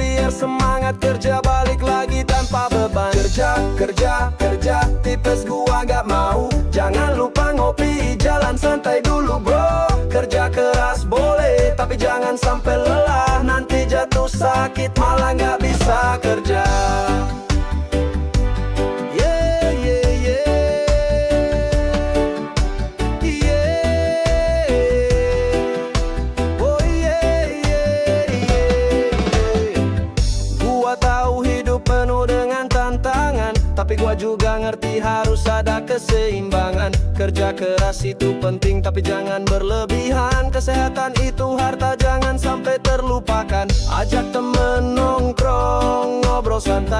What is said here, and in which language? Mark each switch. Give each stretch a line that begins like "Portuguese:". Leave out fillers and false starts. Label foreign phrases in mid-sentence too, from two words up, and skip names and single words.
Indonesian: Biar semangat kerja balik lagi tanpa beban. Kerja, kerja, kerja, tipes gua gak mau. Jangan lupa ngopi, jalan santai dulu bro. Kerja keras boleh, tapi jangan sampai lelah. Nanti jatuh sakit malah gak bisa kerja.
English: Yeah, yeah, yeah. Yeah. Oh yeah, yeah, yeah.
Indonesian: Gua tahu hidup penuh dengan tantangan. Tapi gua juga ngerti harus ada keseimbangan. Kerja keras itu penting tapi jangan berlebihan. Kesehatan itu harta, jangan sampai terlupakan. Ajak temen nongkrong, ngobrol santai.